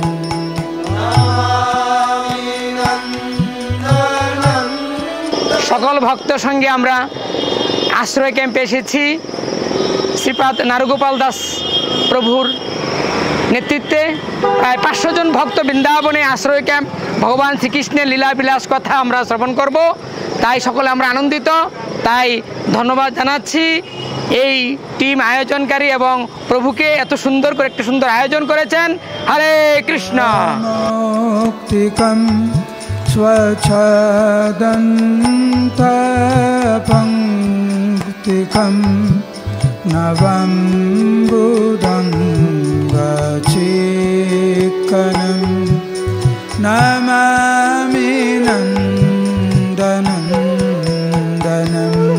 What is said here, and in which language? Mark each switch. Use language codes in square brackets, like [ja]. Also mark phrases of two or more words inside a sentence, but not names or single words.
[bn] সকল ভক্ত সঙ্গে আমরা আশ্রয় ক্যাম্পে এসেছি। শ্রীপাদ নারুগোপাল দাস প্রভুর নেতৃত্বে প্রায় 500 জন ভক্ত বৃন্দাবনে আশ্রয় ক্যাম্প ভগবান শ্রীকৃষ্ণের লীলা বিলাস কথা আমরা শ্রবণ করব। তাই সকলে আমরা আনন্দিত, তাই ধন্যবাদ জানাচ্ছি এই টিম আয়োজনকারী এবং প্রভুকে এত সুন্দর করে একটা সুন্দর আয়োজন করেছেন। হরে কৃষ্ণ। [sa] स्वच्छदन्तपङ्क्तिकं नवं बुदङ्गचिक्कनं नमामि नन्दनं दनं।